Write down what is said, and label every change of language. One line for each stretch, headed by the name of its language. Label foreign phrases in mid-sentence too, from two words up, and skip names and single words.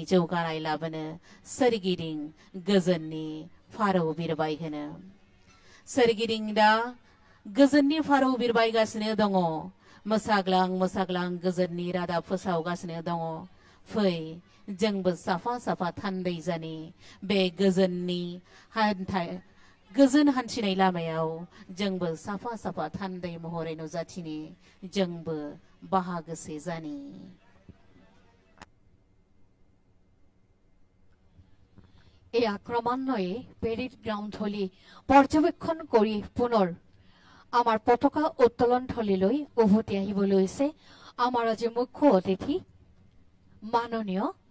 Bodo: जौगानाय लाबोनो सोरगिदिं गोजोननि फारौ बिरबाय होनो सोरगिदिं दा गोजोननि फारौ बिरबायगासिनो दङ मोसाग्लां मोसाग्लां गोजोननि रादाब फोसावगासिनो दङ फै जोंबो साफा साफा थान्दै जानि बे गोजोननि गोजोन हान्थिनाय लामायाव जोंबो साफा साफा थान्दै महरै नुजाथिनि जोंबो बाहागोसे जानि
Assamese: এই ক্ৰমান্বয়ে পেৰেড গ্ৰাউণ্ডথলী পৰ্যবেক্ষণ কৰি পুনৰ আমাৰ পতাকা উত্তোলন থলীলৈ উভতি আহিব লৈছে আমাৰ আজি মুখ্য অতিথি মাননীয়